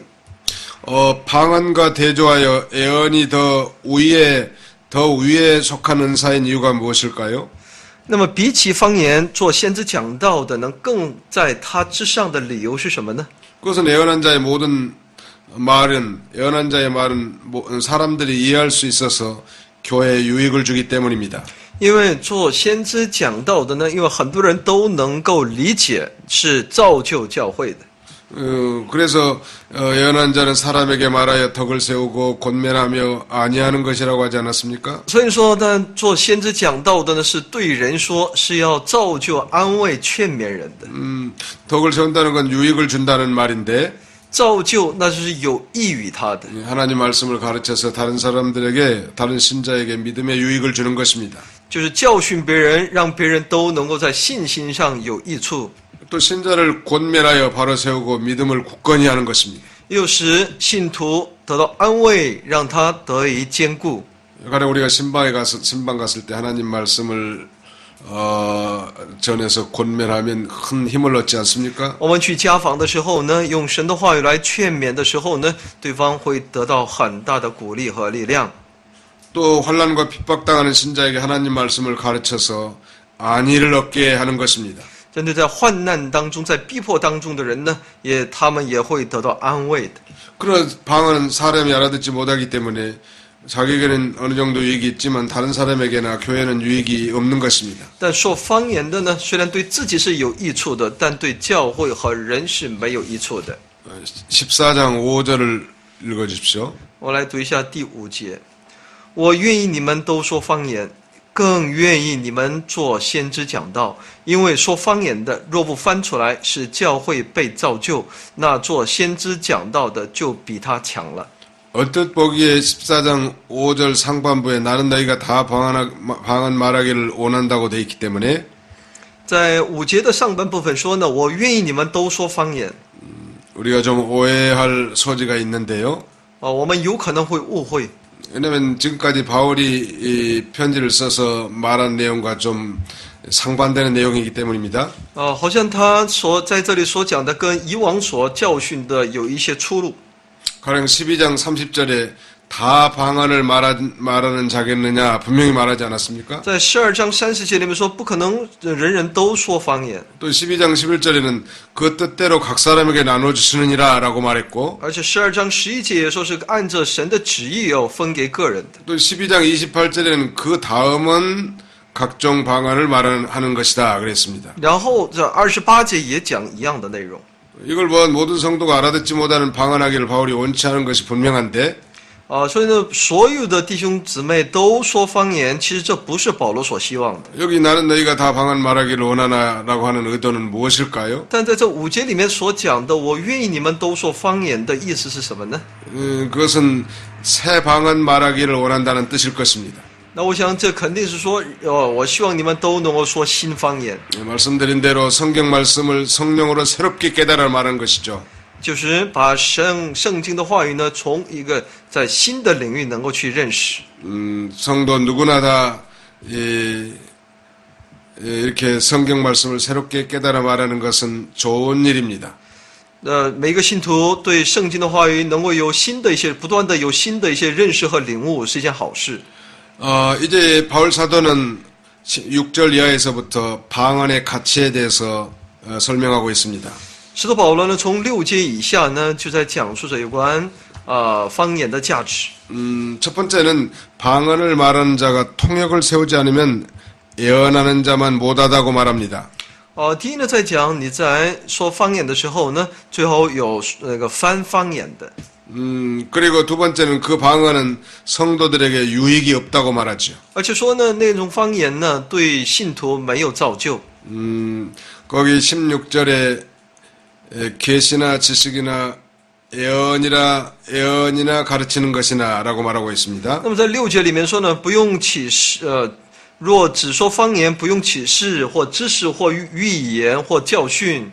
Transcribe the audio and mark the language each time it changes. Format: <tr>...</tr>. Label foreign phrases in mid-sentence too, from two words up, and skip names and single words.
<ko>방언과 대조하여 예언이 더 위에 속한 은사인 이유가 무엇일까요?</ko> <zh>那么比起方言做先知讲道的，能更在他之上的理由是什么呢？</zh> <ko>그것은 예언한 자의 말은 사람들이 이해할 수 있어서 교회에 유익을 주기 때문입니다.</ko> <zh>因为做先知讲道的呢，因为很多人都能够理解，是造就教会的。</zh> <ko>그래서 예언한 자는 사람에게 말하여 덕을 세우고 권면하며 아니하는 것이라고 하지 않았습니까?</ko> <zh>所以说呢，做先知讲道的呢，是对人说，是要造就、安慰、劝勉人的。</zh> <ko>덕을 세운다는 건 유익을 준다는 말인데</ko> <zh>造就那就是有益于他的，</zh> <ko>하나님 말씀을 가르쳐서 다른 사람들에게 다른 신자에게 믿음의 유익을 주는 것입니다.</ko> <zh>就是教训别人，让别人都能够在信心上有益处，</zh> <ko>또 신자를 권면하여 바로 세우고 믿음을 굳건히 하는 것입니다.</ko> <zh>又使信徒得到安慰，让他得以坚固。</zh> <ko>가령 우리가 신방 갔을 때 하나님 말씀을 전에서 권면하면 큰 힘을 얻지 않습니까?</ko> <zh>我们去家访的时候呢，用神的话语来劝勉的时候呢，对方会得到很大的鼓励和力量。</zh> <ko>또 환난과 핍박당하는 신자에게 하나님 말씀을 가르쳐서 안위를 얻게 하는 것입니다.</ko> <zh>针对在患难当中、在逼迫当中的人呢，他们也会得到安慰的。</zh> <ko>그러나 방언은 사람이 알아듣지 못하기 때문에 자기에게는 어느 정도 유익이 있지만 다른 사람에게나 교회는 유익이 없는 것입니다.</ko> <zh>但说方言的呢，虽然对自己是有益处的，但对教会和人是没有益处的。</zh> <ko>14장 5절을 읽어주십시오.</ko> <zh>我来读一下第5节：我愿意你们都说方言，更愿意你们做先知讲道，因为说方言的若不翻出来，使教会被造就，那做先知讲道的就比他强了。</zh> <ko>얼뜻 보기에 14장 5절 상반부에 나는 너희가 다 방언 말하기를 원한다고 돼 있기 때문에</ko> <zh>在5节的上半部分说呢，我愿意你们都说方言。</zh> <ko>우리가 좀 오해할 소지가 있는데요.</ko> <zh>我们有可能会误会，</zh> <ko>왜냐하면 지금까지 바울이 이 편지를 써서 말한 내용과 좀 상반되는 내용이기 때문입니다.</ko> <zh>好像他在这里所讲的跟以往所教训的有一些出入。</zh> <ko>가령 12장 30절에 다 방언을 말하는 자겠느냐 분명히 말하지 않았습니까?</ko> <zh>在12章30节里面说，不可能人人都说方言。</zh> <ko>또 12장 11절에는 그 뜻대로 각 사람에게 나눠주시느니라 라고 말했고</ko> <zh>而且12章11节也说是按着神的旨意要分给个人的。</zh> <ko>또 12장 28절에는 그 다음은 각종 방언을 하는 것이다 그랬습니다.</ko> <zh>然后这28节也讲一样的内容。</zh> <ko>이걸 보아 모든 성도가 알아듣지 못하는 방언하기를 바울이 원치 않은 것이 분명한데</ko> <zh>所以呢，所有的弟兄姊妹都说方言，其实这不是保罗所希望的。</zh> <ko>여기 나는 너희가 다 방언 말하기를 원하나라고 하는 의도는 무엇일까요?</ko> <zh>但在这5节里面所讲的，我愿意你们都说方言的意思是什么呢？</zh> <ko>그것은 새 방언 말하기를 원한다는 뜻일 것입니다.</ko> <zh>那我想这肯定是说，我希望你们都能够说新方言，</zh> <ko>말씀드린 대로 성경 말씀을 성령으로 새롭게 깨달아 말하는 것이죠.</ko> <zh>就是把圣经的话语呢，从一个在新的领域能够去认识。</zh> <ko>성도 누구나 다 이렇게 성경 말씀을 새롭게 깨달아 말하는 것은 좋은 일입니다.</ko> <zh>每个信徒对圣经的话语能够有新的一些，不断的有新的一些认识和领悟，是一件好事。</zh> <ko>이제 바울 사도는 6절 이하에서부터 방언의 가치에 대해서 설명하고 있습니다.</ko> <zh>使徒保罗呢，从6节以下呢，就在讲述着有关方言的价值。</zh> <ko>첫 번째는 방언을 말하는 자가 통역을 세우지 않으면 예언하는 자만 못하다고 말합니다.</ko> <zh>第一呢，在讲你在说方言的时候呢，最后有那个翻方言的。</zh> <ko>그리고 두 번째는 그 방언은 성도들에게 유익이 없다고 말하죠.</ko> <zh>而且说呢，那种方言呢，对信徒没有造就。</zh> <ko>거기 16절에 계시나 지식이나 예언이나 가르치는 것이나라고 말하고 있습니다.</ko> <zh>那么在6节里面说呢，不用启示，若只说方言，不用启示或知识或预言或教训。</zh>